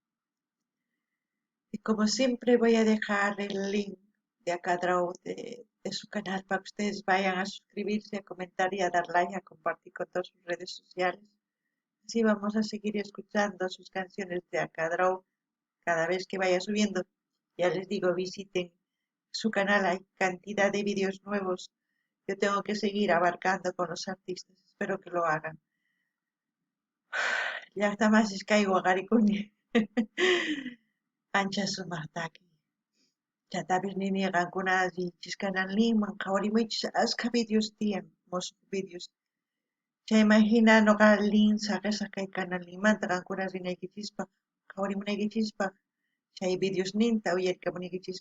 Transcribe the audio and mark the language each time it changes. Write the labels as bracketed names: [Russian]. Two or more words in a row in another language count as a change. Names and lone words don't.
[Spanish] Y como siempre voy a dejar el link de Acadrau de su canal para que ustedes vayan a suscribirse, a comentar y a dar like, a compartir con todas sus redes sociales. Así vamos a seguir escuchando sus canciones de Acadrau cada vez que vaya subiendo. Ya les digo, visiten su canal, hay cantidad de vídeos nuevos. Yo tengo que seguir abarcando con los artistas, espero que lo hagan. [Quechua] Llaqtamasísh kay waqarikuni ancha sumaktaki. Chaytapish nini qankuna allinchis kananninman qhawarimuychis ashka vídeos tiyan, musuq vídeos. Chayman hina ñuqa link saqisaq kay kanalninmanta qankuna rinaykichispa, qhawarimunaykichispa, chay videosninta uyarikamunaykichispa.